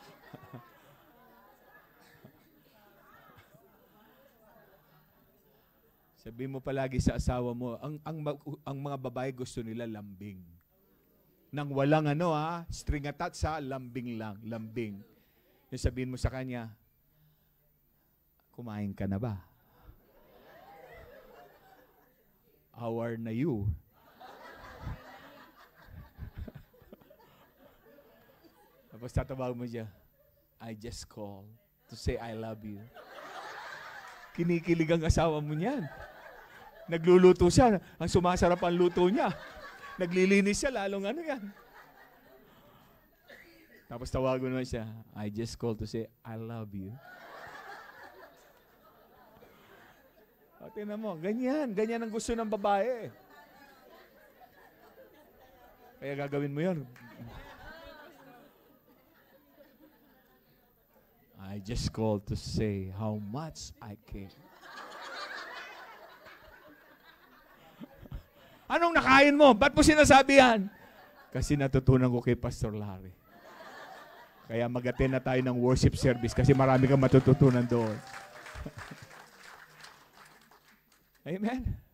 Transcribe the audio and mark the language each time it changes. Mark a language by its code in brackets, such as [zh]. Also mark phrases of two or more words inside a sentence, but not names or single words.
[tl] Sabihin mo palagi sa asawa mo, ang mga babae gusto nila lambing. Nang walang [en] string attached [tl] sa lambing lang, lambing. Yung sabihin mo sa kanya, kumain ka na ba? [en] How are na you? [tl] Tapos tatawag mo siya, [en] I just call to say I love you. [tl] Kinikilig ang asawa mo niyan. Nagluluto siya, ang sumasarap ang luto niya. Naglilinis siya, lalong yan. Tapos tawagan mo siya, [en] I just call to say I love you. [tl] O, tingnan mo, ganyan ang gusto ng babae. Kaya gagawin mo yun. [en] I just called to say how much I care. [tl] Anong nakain mo? Ba't mo sinasabi yan? Kasi natutunan ko kay Pastor Larry. Kaya mag-attend na tayo ng worship service kasi marami kang matututunan doon. Amen?